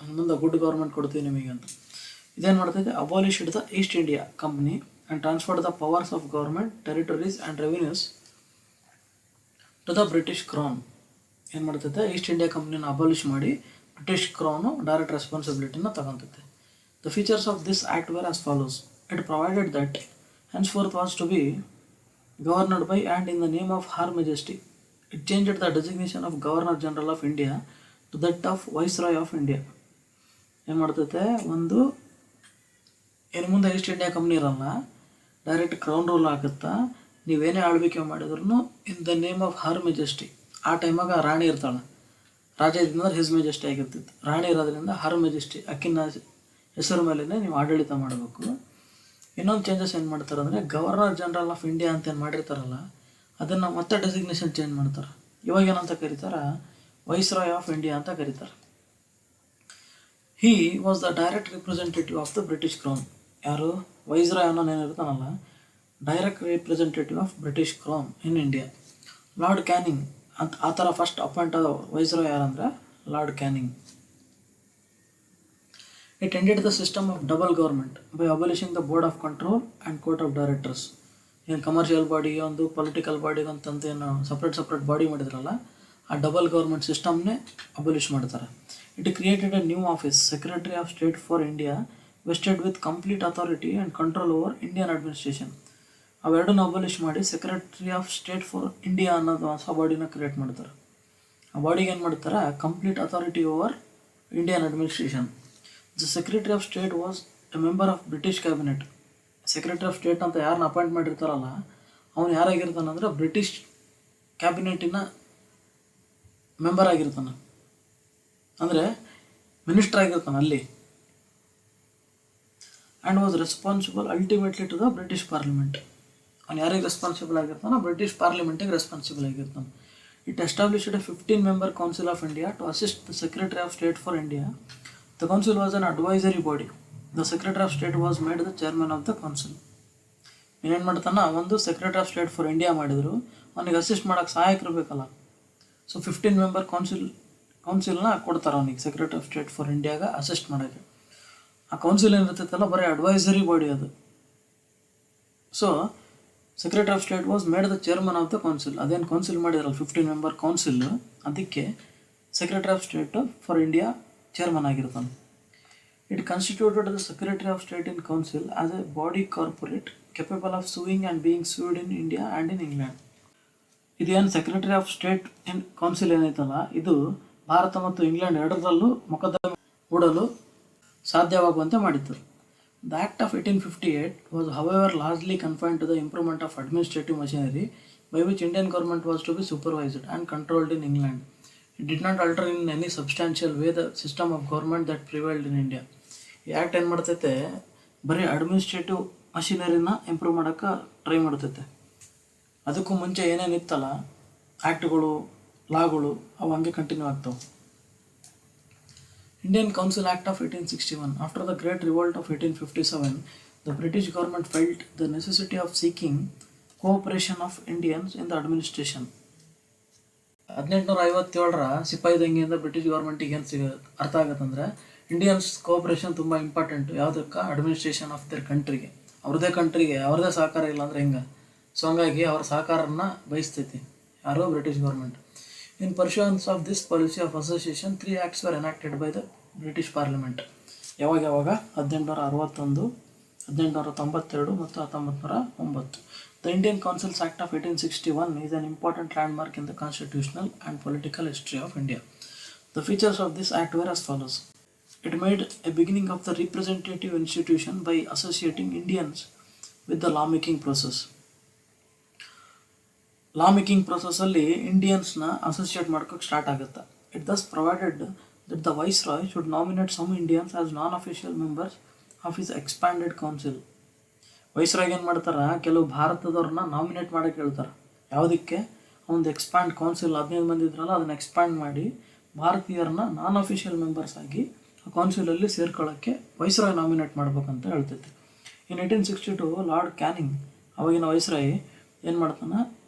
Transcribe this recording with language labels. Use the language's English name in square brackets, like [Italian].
[Kannada] ಮುಂದೆ good government ಕೊಡ್ತೀವಿ ನಿಮಗೆ ಅಂತ. ಇದೇನು ಮಾಡ್ತೈತೆ, [English] Abolished the East India company and transferred the powers of government, territories and revenues to the British crown. [Kannada] ಏನು ಮಾಡ್ತೈತೆ, East India ಕಂಪ್ನಿನ abolish ಮಾಡಿ British ಕ್ರೌನು direct ರೆಸ್ಪಾನ್ಸಿಬಿಲಿಟಿನ ತಗೊತೈತೆ. [English] The features of this act were as follows. It provided that henceforth was to be governed by and in the name of Her Majesty. It changed the designation of Governor General of India to that of Viceroy of India. [Kannada] ಏನು ಮಾಡ್ತೈತೆ, ಒಂದು ಏನು ಮುಂದೆ East India company ಇರಲ್ಲ, direct crown rule ಆಗುತ್ತಾ. ನೀವೇನೇ ಆಳ್ವಿಕೆ ಮಾಡಿದ್ರು [English] In the name of her majesty. [Kannada] ಆ ಟೈಮಾಗ ರಾಣಿ ಇರ್ತಾಳೆ, ರಾಜ ಇದ್ದಂದ್ರೆ ಹಿಸ್ ಮೆಜೆಸ್ಟಿ ಆಗಿರ್ತಿತ್ತು. ರಾಣಿ ಇರೋದ್ರಿಂದ ಹರ್ ಮೆಜೆಸ್ಟಿ ಅಕ್ಕಿನ ಹೆಸರು ಮೇಲೆ ನೀವು ಆಡಳಿತ ಮಾಡಬೇಕು. ಇನ್ನೊಂದು ಚೇಂಜಸ್ ಏನು ಮಾಡ್ತಾರೆ ಅಂದರೆ, ಗವರ್ನರ್ ಜನರಲ್ ಆಫ್ ಇಂಡಿಯಾ ಅಂತ ಏನು ಮಾಡಿರ್ತಾರಲ್ಲ, ಅದನ್ನು ಮತ್ತೆ ಡೆಸಿಗ್ನೇಷನ್ ಚೇಂಜ್ ಮಾಡ್ತಾರೆ. ಇವಾಗ ಏನಂತ ಕರೀತಾರೆ, ವೈಸ್ರಾಯ್ ಆಫ್ ಇಂಡಿಯಾ ಅಂತ ಕರೀತಾರೆ. [English] He was the direct representative of the British crown. [Kannada] ಯಾರು, ವೈಸ್ರಾಯ್ ಅನ್ನೋನು ಏನಿರ್ತಾನಲ್ಲ, [English] Direct representative of British crown in India. [Kannada] Lord canning ಅಂತ ಆ ಥರ ಫಸ್ಟ್ ಅಪಾಯಿಂಟ್ ಆದ viceroy ಯಾರಂದರೆ lord canning. [English] It ended the system of double government by abolishing the board of control and court of directors. [Kannada] ಏನು commercial ಬಾಡಿಗೆ ಒಂದು, political ಬಾಡಿಗೆ ಅಂತಂದು ಏನು ಸಪ್ರೇಟ್ ಬಾಡಿ ಮಾಡಿದ್ರಲ್ಲ, ಆ ಡಬಲ್ ಗೌರ್ಮೆಂಟ್ ಸಿಸ್ಟಮ್ನೇ ಅಬಲಿಷ್ ಮಾಡ್ತಾರೆ. [English] It created a new office, secretary of state for India, vested with complete authority and control over Indian administration. [Kannada] ಅವೆರಡನ್ನೂ ಅಬಲಿಷ್ ಮಾಡಿ secretary of state for India ಅನ್ನೋದು ಹೊಸ ಬಾಡಿನ ಕ್ರಿಯೇಟ್ ಮಾಡ್ತಾರೆ. ಆ ಬಾಡಿಗೆ ಏನು ಮಾಡ್ತಾರೆ, [English] Complete authority over Indian administration. The secretary of state was a member of British cabinet. [Kannada] Secretary of state ಅಂತ ಯಾರನ್ನ ಅಪಾಯಿಂಟ್ ಮಾಡಿರ್ತಾರಲ್ಲ, ಅವನು ಯಾರಾಗಿರ್ತಾನಂದ್ರೆ ಬ್ರಿಟಿಷ್ ಕ್ಯಾಬಿನೆಟಿನ ಮೆಂಬರ್ ಆಗಿರ್ತಾನೆ, ಅಂದರೆ ಮಿನಿಸ್ಟರ್ ಆಗಿರ್ತಾನೆ ಅಲ್ಲಿ. [English] And was responsible ultimately to the British parliament. [Kannada] ಅವ್ನು ಯಾರಿಗೆ ರೆಸ್ಪಾನ್ಸಿಬಲ್ ಆಗಿರ್ತಾನೋ ಬ್ರಿಟಿಷ್ ಪಾರ್ಲಿಮೆಂಟಿಗೆ ರೆಸ್ಪಾನ್ಸಿಬಲ್ ಆಗಿರ್ತಾನೆ. [English] It established a 15-member council of India to assist the secretary of state for India. The council was an advisory body. The secretary of state was made the chairman of the council. [Kannada] ಏನೇನು ಮಾಡ್ತಾನೆ, ಒಂದು secretary of state for India ಮಾಡಿದ್ರು, ಅವನಿಗೆ assist ಮಾಡೋಕ್ಕೆ ಸಹಾಯಕರು ಬೇಕಲ್ಲ. So 15-member ಕೌನ್ಸಿಲ್ನ ಕೊಡ್ತಾರೆ ಅವನಿಗೆ, secretary of state for ಇಂಡಿಯಾಗ assist ಮಾಡೋಕ್ಕೆ. ಆ ಕೌನ್ಸಿಲ್ ಏನಿರ್ತೈತಲ್ಲ ಬರೀ ಅಡ್ವೈಸರಿ ಬಾಡಿ ಅದು. [English] So secretary of state was made the chairman of the council. [Kannada] ಅದೇನು ಕೌನ್ಸಿಲ್ ಮಾಡಿದ್ರಲ್ಲ 15-member ಕೌನ್ಸಿಲ್, ಅದಕ್ಕೆ secretary of state for India chairman ಆಗಿರ್ತಾನೆ. [English] It constituted the secretary of state in council as a body corporate capable of suing and being sued in India and in England. [Kannada] ಇದೇನು secretary of state in council ಏನೈತಲ್ಲ, ಇದು ಭಾರತ ಮತ್ತು England ಎರಡರಲ್ಲೂ ಮೊಕದ್ದಮೆ ಹೂಡಲು ಸಾಧ್ಯವಾಗುವಂತೆ ಮಾಡಿತ್ತು. [English] The act of 1858 was however largely confined to the improvement of administrative machinery by which Indian government was to be supervised and controlled in England. It did not alter in any substantial way the system of government that prevailed in India. [Kannada] ಈ act ಏನು ಮಾಡ್ತೈತೆ, ಬರೀ administrative ಮಷಿನರಿನ improve ಮಾಡೋಕ್ಕೆ try ಮಾಡ್ತೈತೆ. ಅದಕ್ಕೂ ಮುಂಚೆ ಏನೇನಿತ್ತಲ್ಲ ಆ್ಯಕ್ಟ್ಗಳು, ಲಾಗಳು, ಅವು ಹಂಗೆ continue ಆಗ್ತಾವೆ. [English] Indian Council Act of 1861. After the Great Revolt of 1857, the British government felt the necessity of seeking cooperation of Indians in the administration. [Kannada] 1857 ಸಿಪಾಯಿ ದಂಗೆಯಿಂದ ಬ್ರಿಟಿಷ್ ಗೌರ್ಮೆಂಟಿಗೆ ಏನು ಅರ್ಥ ಆಗುತ್ತಂದ್ರೆ ಇಂಡಿಯನ್ಸ್ ಕೋಆಪರೇಷನ್ ತುಂಬ ಇಂಪಾರ್ಟೆಂಟು. ಯಾವುದಕ್ಕೆ? Administration of there ಕಂಟ್ರಿಗೆ. ಅವ್ರದೇ ಕಂಟ್ರಿಗೆ ಅವ್ರದೇ ಸಹಕಾರ ಇಲ್ಲ ಅಂದರೆ ಹೆಂಗೆ? ಸೊ ಹಂಗಾಗಿ ಅವ್ರ ಸಹಕಾರನ ಬಯಸ್ತೈತಿ ಯಾರೋ British government. [English] In pursuance of this policy of association 3 acts were enacted by the British parliament. [Kannada] ಯಾವಾಗ 1861, 1892 ಮತ್ತು 1909. [English] The Indian Councils Act of 1861 is an important landmark in the constitutional and political history of India. The features of this act were as follows. It made a beginning of the representative institution by associating Indians with the lawmaking process. [Kannada] Lawmaking process ಅಲ್ಲಿ ಇಂಡಿಯನ್ಸ್ನ associate ಮಾಡ್ಕೋಕ್ಕೆ start ಆಗುತ್ತೆ. [English] It thus provided that the Viceroy should nominate some Indians as non-official members of his expanded council. [Kannada] ವೈಸ್ರಾಯ್ಗೆ ಏನು ಮಾಡ್ತಾರೆ? ಕೆಲವು ಭಾರತದವ್ರನ್ನ nominate ಮಾಡೋಕ್ಕೆ ಹೇಳ್ತಾರೆ. ಯಾವುದಕ್ಕೆ? ಒಂದು expand council 15 ಮಂದಿ ಇದ್ರಲ್ಲ ಅದನ್ನು ಎಕ್ಸ್ಪ್ಯಾಂಡ್ ಮಾಡಿ ಭಾರತೀಯರನ್ನ ನಾನ್ ಅಫಿಷಿಯಲ್ ಮೆಂಬರ್ಸ್ ಆಗಿ ಆ ಕೌನ್ಸಿಲಲ್ಲಿ ಸೇರ್ಕೊಳ್ಳೋಕ್ಕೆ ವೈಸ್ರಾಯ್ ನಾಮಿನೇಟ್ ಮಾಡ್ಬೇಕಂತ ಹೇಳ್ತೈತೆ. ಇನ್ 1862 ಲಾರ್ಡ್ ಕ್ಯಾನಿಂಗ್ ಅವಾಗಿನ ವೈಸ್ರಾಯ್ ಏನು ಮಾಡ್ತಾನೆ?